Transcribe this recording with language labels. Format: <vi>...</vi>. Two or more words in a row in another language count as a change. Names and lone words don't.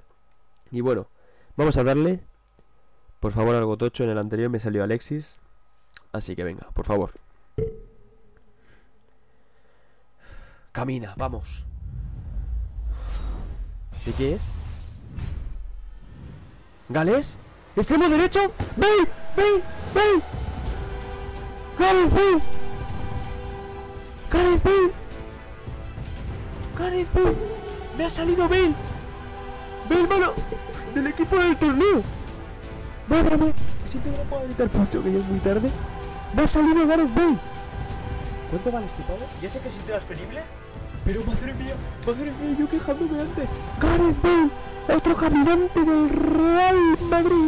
<es>Y bueno, vamos a darle. Por favor, algo tocho. En el anterior me salió Alexis. Así que venga, por favor. Camina, vamos. ¿De qué es? ¿Gales? ¡Extremo derecho! ¡Bale! ¡Bale! ¡Bale! ¡Gareth Bale! ¡Gareth Bale! ¡Gareth Bale! ¡Me ha salido Bale! ¡Bale, mano! ¡Del equipo del torneo! ¡Madre mía! Siento que no puedo gritar mucho, que ya es muy tarde. ¡Me ha salido Gareth Bale! ¿Cuánto vale este pavo? Ya sé que es intransferible, pero madre mía, yo quejándome antes. ¡Gareth Bale! ¡Otro caminante del Real Madrid!</es>